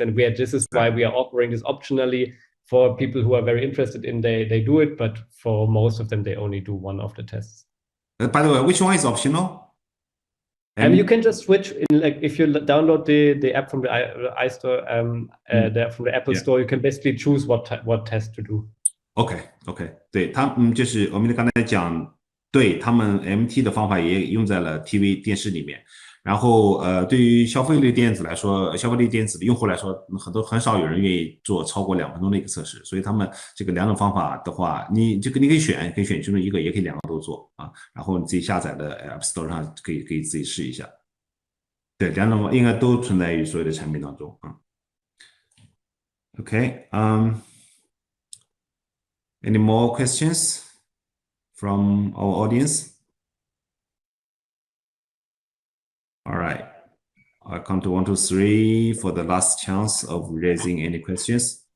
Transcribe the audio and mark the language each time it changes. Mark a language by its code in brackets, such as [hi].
[en] And this is why we are offering this optionally. For people who are very interested in, they do it, but for most of them, they only do one of the tests. By the way, which one is optional? And you can just switch in, like if you download the app from the iStore, from the Apple Store, you can basically choose what test to do. [zh] OK， 对，就是我们刚才讲，对他们 MT 的方法也用在了 TV 电视里面。然后对于消费类电子来说，消费类电子的用户来说，很少有人愿意做超过2分钟的一个测试，所以他们这个两种方法的话，你可以选其中一个，也可以两个都做啊。然后你自己下载的 App Store 上可以自己试一下。对，两种应该都存在于所有的产品当中啊。 [en] OK， any more questions from our audience? All right, I'll count to 1, 2, 3 for the last chance of raising any questions.